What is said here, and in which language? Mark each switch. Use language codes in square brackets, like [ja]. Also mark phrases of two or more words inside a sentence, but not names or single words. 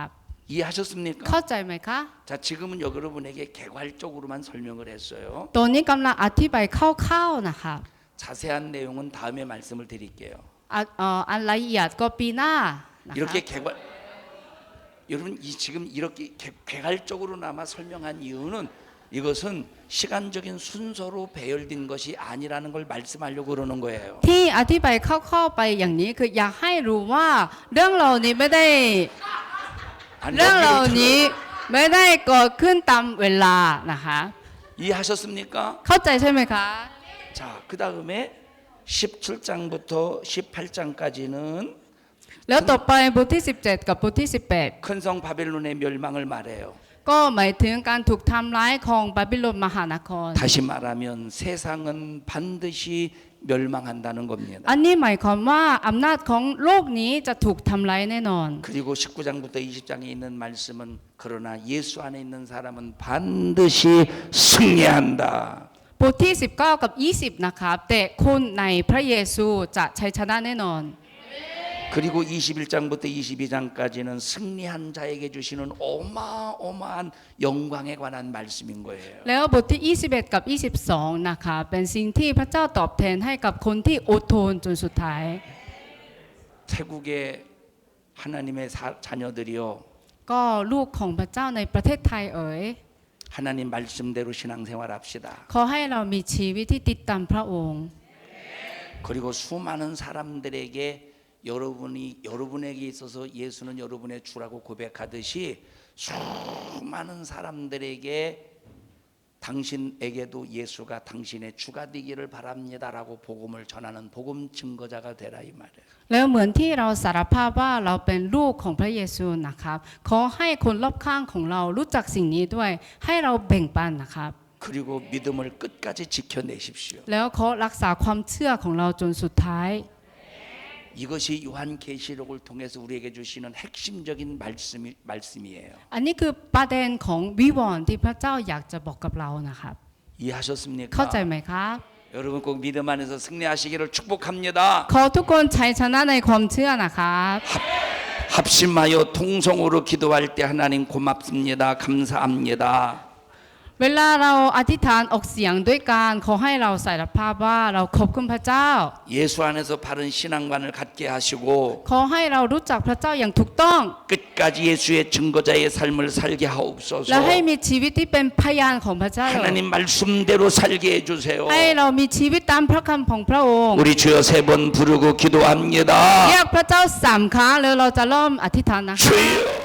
[ko] 이해하셨습니까? [th] เข้าใจไหมคะ [ko] 자, 지금은 여러분에게 개괄적으로만 설명을 했어요. [th] ตัวนี้กำลังอธิบายคร่าวๆนะคะ [ko] 자세한 내용은 다음에 말씀을 드릴게요. [th] อันละเอียดก็ปีหน้านะคะ [ko] 이렇게 여러분 지금 이렇게 개괄적으로나마 설명한 이유는 이것은 시간적인 순서로 배열된 것이 아니라는 걸 말씀하려고 그러는 거예요. [th] ที่อธิบายคร่าวๆไปอย่างนี้คืออยากให้รู้ว่าเรื่องเหล่านี้ไม่ได้ [ko] 아니, [th] เรื่องเหล่า [ko] 여기를 [th] นี้ไม่ได้เกิดขึ้นตามเวลานะคะ [ko] 이해하셨습니까? [th] เข้าใจใช่ไหมคะ [ko] 자, 그 다음에 17장부터 18장까지는 [th] แล้วต่อไปบทที่17กับบทที่18 [ko] 큰 성 바벨론의 멸망을 말해요. [th] ก็หมายถึงการถูกทำร้ายของบาบิโลนมหานคร [ko] 다시 말하면 세상은 반드시 멸망한다는 겁니다. [th] อันนี้หมายความว่าอำนาจของโลกนี้จะถูกทำร้ายแน่นอน [ko] 그리고 19장부터 20장에 있는 말씀은 그러나 예수 안에 있는 사람은 반드시 승리한다. [th] บทที่19กับ20นะครับแต่คนในพระเยซูจะชัยชนะแน่นอน [ko] 그리고 21장부터 22장까지는 승리한 자에게 주시는 어마어마한 영광에 관한 말씀인 거예요. [th] แล้วบทที่21กับ22นะคะเป็นสิ่งที่พระเจ้าตอบแทนให้กับคนที่อดทนจนสุดท้าย [ko] 태국의 하나님의 자녀들이요. [th] ก็ลูกของพระเจ้าในประเทศไทยเอ๋ย [ko] 하나님 말씀대로 신앙생활 합시다. [th] ขอให้เรามีชีวิตที่ติดตามพระองค์ [ko] 그리고 수많은 사람들에게 여러분에게 있어서 예수는 여러분의 주라고 고백하듯이 수많은 사람들에게 당신에게도 예수가 당신의 주가 되기를 바랍니다라고 복음을 전하는 복음 증거자가 되라 이 말이에요. [th] แล้วเหมือนที่เราสารภาพว่าเราเป็นลูกของพระเยซูนะครับขอให้คนรอบข้างของเรารู้จักสิ่งนี้ด้วยให้เราแบ่งปันนะครับ [ko] 그리고 믿음을 끝까지 지켜내십시오. [th] แล้วขอรักษาความเชื่อของเราจนสุดท้าย [ko] 이것이 요한계시록을 통해서 우리에게 주시는 핵심적인 말씀이에요. [th] อันนี้คือประเด็นของวิวรณ์ที่พระเจ้าอยากจะบอกกับเรานะครับ [ko] 이해하셨습니까? [th] เข้าใจไหมครับ [ko] 여러분 꼭 믿음 안에서 승리하시기를 축복합니다. [th] ขอทุกคนชัยชนะในความเชื่อนะครับ [ko] 합심하여 통성으로 기도할 때 하나님 고맙습니다. 감사합니다. [th] เวลาเราอธิษฐานออกเสียงด้วยกันขอให้เราสารภาพว่าเราขอบคุณพระเจ้า [ko] 예수 안에서 바른 신앙관을 갖게 하시고 [th] ขอให้เรารู้จักพระเจ้าอย่างถูกต้อง [ko] 끝까지 예수의 증거자의 삶을 살게 [th] และ [ko] 하옵소서. [th] ให้มีชีวิตที่เป็นพยานของพระเจ้า [ko] 하나님 말씀대로 살게 해주세요. [th] ให้เรามีชีวิตตามพระคำของพระองค์ [ko] 우리 주여 3번 부르고 기도합니다. [th] เรียกพระเจ้า3 ครั้งแล้วเราจะเริ่มอธิษฐานนะคะ [ko] 주여